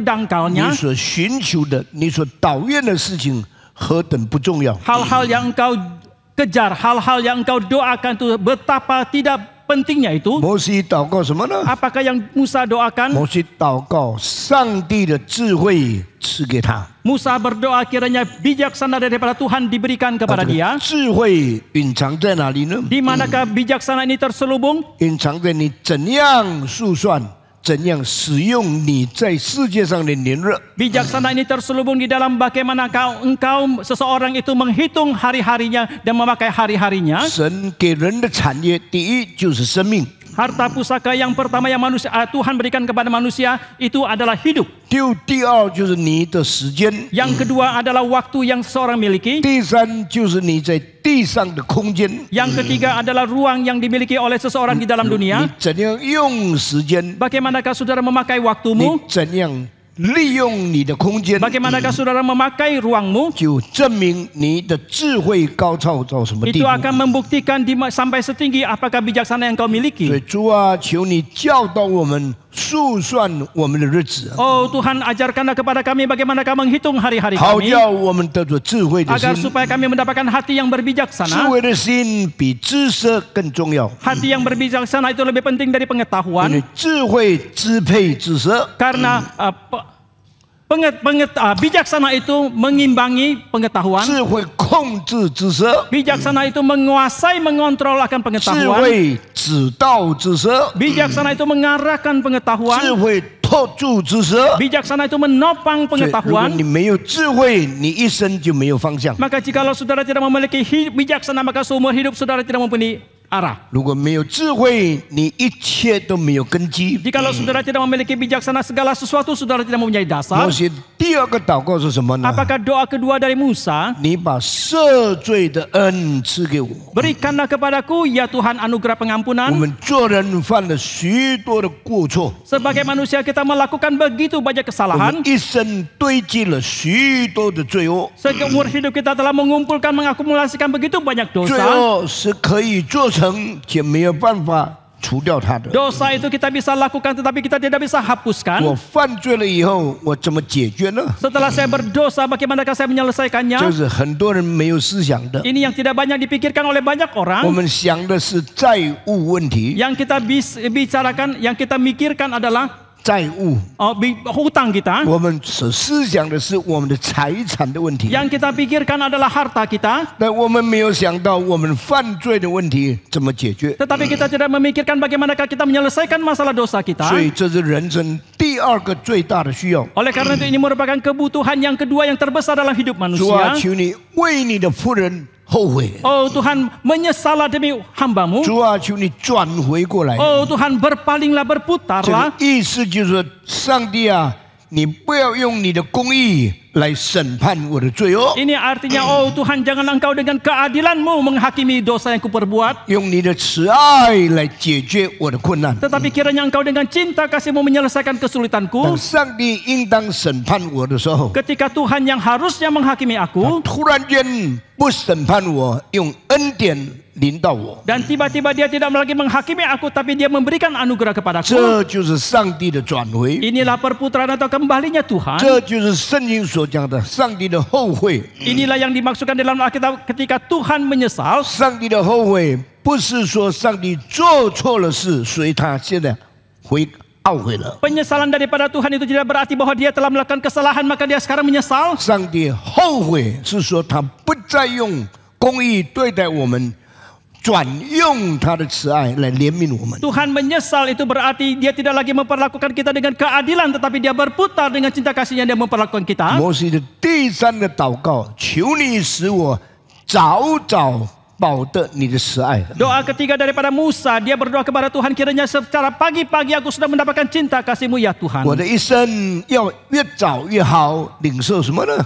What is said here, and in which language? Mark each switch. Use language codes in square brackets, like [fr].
[zh] 你 [id] dangkalnya. [zh] 所寻求的、你所祷愿的事情何等不重要。 [id] Hal-hal yang engkau kejar, hal-hal yang engkau doakan itu betapa tidak pentingnya itu. [zh] 摩西祷告什么呢？ [id] Apakah yang Musa doakan? [zh] 摩西祷告上帝的智慧赐给他。 [id] Musa berdoa kiranya bijaksana daripada Tuhan diberikan kepada dia. [zh] 智慧隐藏在哪里呢？ [id] Di manakah bijaksana ini terselubung? [zh] 隐藏在你怎样数算、怎样使用你在世界上的年日。 [id] Bijaksana ini terselubung di dalam bagaimana engkau seseorang itu menghitung hari-harinya dan memakai hari-harinya. [zh] 神给人的产业，第一就是生命。 [id] Harta pusaka yang pertama yang Tuhan berikan kepada manusia itu adalah hidup. [zh] 第二就是你的时间， [id] Yang kedua adalah waktu yang seseorang miliki. [zh] 第三就是你在地上的空间， [id] Yang ketiga adalah ruang yang dimiliki oleh seseorang di dalam [zh] 你 [id] dunia. [zh] 怎样用时间， [id] Bagaimanakah saudara memakai [zh] 你 [id] waktumu? [zh] 怎样利用你的空间， [id] Bagaimanakah saudara memakai ruangmu? [zh] 就证明你的智慧高超到什么地 [id] Itu [zh] 步。 [id] akan membuktikan sampai setinggi apakah bijaksana yang kau [zh] 所以 [id] miliki. [zh] 主啊，求你教导我们数算我们的日子， [id] Oh Tuhan, ajarkanlah kepada kami bagaimana kau menghitung hari-hari [zh] 好 [id] kami, [zh] 叫我们得着智慧的 [id] agar [zh] 心。 [id] supaya kami mendapatkan hati yang [zh] 智 [id] berbijaksana. [zh] 慧的心比知识更重要， [id] Hati yang berbijaksana itu lebih penting dari pengetahuan, [zh] 智慧支配知识。 [id] karena bijaksana itu mengimbangi pengetahuan. [zh] 智慧控制知识， [id] Bijaksana itu menguasai, mengontrol akan [zh] 智 [id] pengetahuan. [zh] 慧指导知识， [id] Bijaksana itu mengarahkan [zh] 智 [id] pengetahuan. [zh] 慧托住知识。 [id] Bijaksana itu menopang [zh] 所以如果 [id] pengetahuan. [zh] 你没有智慧，你一生就没有方向； [id] Maka jikalau saudara tidak memiliki bijaksana, maka seumur hidup saudara tidak mempunyai arah. [zh] 如果没有智慧，你一切都没有根基。 [id] Jikalau saudara tidak memiliki bijaksana, segala sesuatu saudara tidak mempunyai dasar. [zh] 摩西第二个祷告是什么呢？ [id] Apakah doa kedua dari Musa? [zh] 你把赦罪的恩赐给我。 [id] Berikanlah kepadaku, ya Tuhan, anugerah pengampunan. [zh] 们做人犯了许多的过错， [id] Sebagai manusia kita melakukan begitu banyak [zh] 我 [id] kesalahan. [zh] 们一生堆积了许多的罪恶。 [id] Seumur hidup kita telah mengumpulkan, mengakumulasikan begitu banyak [zh] 罪 [id] dosa. [zh] 恶是可以做成，且没有办法除掉它的。 [id] Dosa itu kita bisa lakukan, tetapi kita tidak bisa [zh] 我 [id] hapuskan. [zh] 犯罪了以后，我怎么解决呢？ [id] Setelah saya berdosa, bagaimanakah saya menyelesaikannya? [zh] 是很多人没有思想的。 [id] Ini yang tidak banyak dipikirkan oleh banyak [zh] 我 [id] orang. [zh] 们想的是债务问题， [id] Yang kita bicarakan, yang kita mikirkan adalah [zh] 债务。 [id] hutang kita. [zh] 我们所思想的是我们的财产的问题， [id] Yang kita pikirkan adalah harta kita. [zh] 但我们没有想到我们犯罪的问题怎么解决。 [id] Tetapi kita tidak memikirkan bagaimanakah kita menyelesaikan masalah dosa kita. [zh] 所以这是人生第二个最大的需要。 [id] Oleh karena itu ini merupakan kebutuhan yang kedua yang terbesar dalam hidup [zh] 主啊， [id] manusia. [zh] 求你为你的仆人后悔。 [id] Oh Tuhan, menyesallah demi hambamu. [zh] 主啊，求你转回过来。 [id] Oh Tuhan, berpalinglah, [zh] 这个 [id] berputarlah. [zh] 意思就是说，上帝啊，你不要用你的公义来审判我的罪恶， [id] Ini artinya, oh Tuhan, jangan engkau dengan keadilanmu menghakimi dosa yang kuperbuat. [zh] 用你的慈爱来解决我的困难。 [id] Tetapi kiranya engkau dengan cinta kasihmu menyelesaikan [zh] 当 [id] kesulitanku. [zh] 上帝应当审判我的时候， [id] Ketika Tuhan yang harusnya menghakimi aku, [zh] 突然间不审判我，用恩典临到我， [id] dan tiba-tiba dia tidak lagi menghakimi aku, tapi dia memberikan anugerah kepadaku. [zh] 这就是上帝的转回， [id] Inilah perputaran atau kembalinya Tuhan. [zh] 这就是圣经所讲的上帝的后悔。 [id] Inilah yang dimaksudkan dalam Alkitab ketika Tuhan menyesal. [zh] 上帝的后悔不是说上帝做错了事，所以他现在懊悔了。 [id] Penyesalan daripada Tuhan itu tidak berarti bahwa dia telah melakukan kesalahan maka dia sekarang menyesal. [zh] 上帝后悔是说他不再用公义对待我们，转用他的慈爱来怜悯我们。 [id] Tuhan menyesal itu berarti dia tidak lagi memperlakukan kita dengan keadilan, tetapi dia berputar dengan cinta kasihnya dia memperlakukan kita. [zh] 摩西的第三个祷告，求你使我早早保得你的慈爱。 [id] Doa ketiga daripada Musa, dia berdoa kepada Tuhan, kiranya secara pagi-pagi aku sudah mendapatkan cinta kasih-Mu ya Tuhan. [zh] 我的一生要越早越好，领受什么呢？